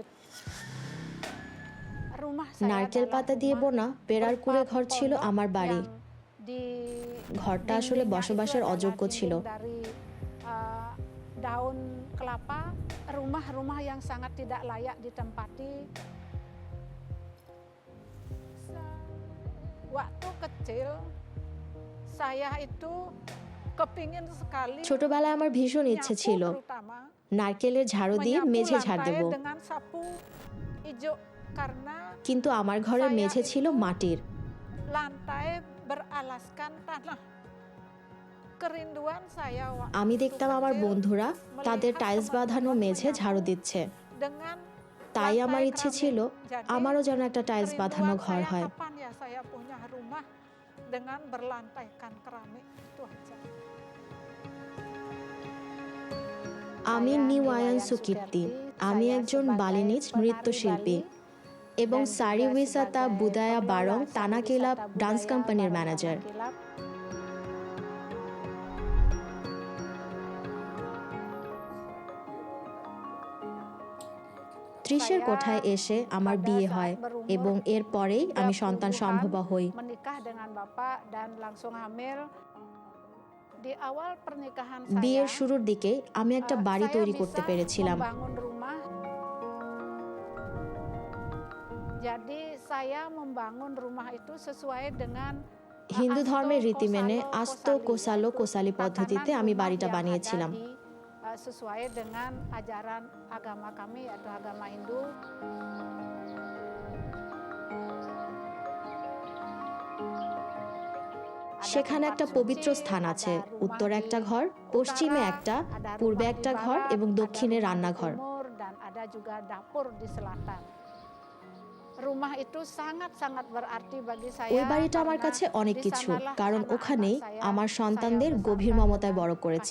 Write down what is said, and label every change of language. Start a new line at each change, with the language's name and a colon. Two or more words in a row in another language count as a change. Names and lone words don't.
Bangla: নারকেল পাতা দিয়ে বোনা পেরার কুড়ে ঘর ছিল আমার বাড়ি। ঘরটা আসলে বসবাসের অযোগ্য ছিল।
Indonesian: daun kelapa, rumah-rumah yang sangat tidak layak ditempati. Waktu kecil saya itu kepingin sekali
Bangla: ছোটবেলায় আমার ভীষণ ইচ্ছে ছিল
Indonesian: terutama
Bangla: নারকেলের ঝাড়ু দিয়ে মেঝে ঝাড় দেব,
Indonesian: dengan sapu hijau karena
Bangla: কিন্তু আমার ঘরের মেঝে ছিল মাটির।
Indonesian: lantai beralaskan tanah. Kerinduan saya
Bangla: আমি দেখতাম আমার বন্ধুরা তাদের টাইলস বাঁধানো মেঝে ঝাড়ু দিচ্ছে,
Indonesian: dengan
Bangla: তাই আমার ইচ্ছে ছিল আমারও যেন একটা টাইলস বাঁধানো ঘর হয়।
Indonesian: kapan ya saya punya rumah dengan berlantaikan keramik itu aja.
Bangla: আমি নিওয়ায়ান সুকিপ্তি, আমি একজন বালিনিজ নৃত্যশিল্পী এবং সারি উইসাতা বুদায়া বারং তানাকিলাব ডান্স কোম্পানির ম্যানেজার। ত্রিশের কোঠায় এসে আমার বিয়ে হয় এবং এরপরেই আমি সন্তান সম্ভবা হই।
Indonesian: Menikah dengan bapak dan langsung hamil. Di awal pernikahan
Bangla: বিয়ের
Indonesian: saya,
Bangla: শুরুর দিকে আমি একটা বাড়ি
Indonesian: saya
Bangla: তৈরি করতে
Indonesian: bisa
Bangla: পেরেছিলাম।
Indonesian: membangun rumah. Jadi saya membangun rumah itu sesuai dengan
Bangla: হিন্দু
Indonesian: asto,
Bangla: ধর্মের রীতি মেনে
Indonesian: kosalo,
Bangla: আস্ত
Indonesian: kosali,
Bangla: কোসালো
Indonesian: yaitu
Bangla: কোসালি পদ্ধতিতে
Indonesian: tatanan
Bangla: আমি
Indonesian: rumah
Bangla: বাড়িটা
Indonesian: yang
Bangla: বানিয়েছিলাম।
Indonesian: ada sesuai dengan ajaran agama kami yaitu agama Hindu.
Bangla: সেখানে একটা পবিত্র স্থান আছে, উত্তরে একটা ঘর, পশ্চিমে একটা, পূর্বে একটা ঘর এবং দক্ষিণে রান্নাঘর।
Indonesian: Dan ada juga dapur di selatan. Rumah itu sangat-sangat berarti bagi saya.
Bangla: ওই বাড়িটা আমার
Indonesian: karena
Bangla: কাছে অনেক
Indonesian: di
Bangla: কিছু,
Indonesian: sanalah
Bangla: কারণ
Indonesian: anak-anak
Bangla: ওখানেই
Indonesian: saya
Bangla: আমার
Indonesian: saya
Bangla: সন্তানদের
Indonesian: besarkan
Bangla: গভীর মমতায় বড়
Indonesian: dengan
Bangla: করেছি।